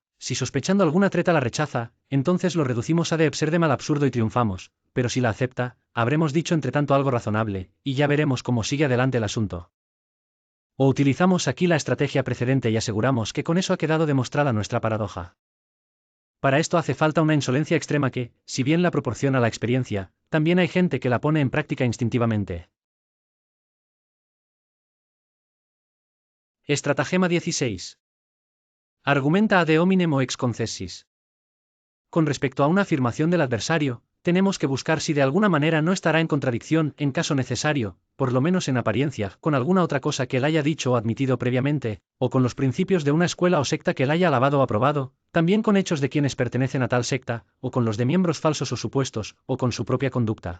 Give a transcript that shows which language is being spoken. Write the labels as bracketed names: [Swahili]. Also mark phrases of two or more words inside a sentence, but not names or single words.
[Spanish] Si sospechando alguna treta la rechaza, entonces lo reducimos [Latin] a de absurdum [Spanish] al absurdo y triunfamos, pero si la acepta, habremos dicho entre tanto algo razonable, y ya veremos cómo sigue adelante el asunto. O utilizamos aquí la estrategia precedente y aseguramos que con eso ha quedado demostrada nuestra paradoja. Para esto hace falta una insolencia extrema que, si bien la proporciona la experiencia, también hay gente que la pone en práctica instintivamente. Estratagema 16. [Latin] Argumenta ad hominem o ex concessis. [Spanish] Con respecto a una afirmación del adversario, tenemos que buscar si de alguna manera no estará en contradicción, en caso necesario, por lo menos en apariencia, con alguna otra cosa que él haya dicho o admitido previamente, o con los principios de una escuela o secta que él haya alabado o aprobado, también con hechos de quienes pertenecen a tal secta, o con los de miembros falsos o supuestos, o con su propia conducta.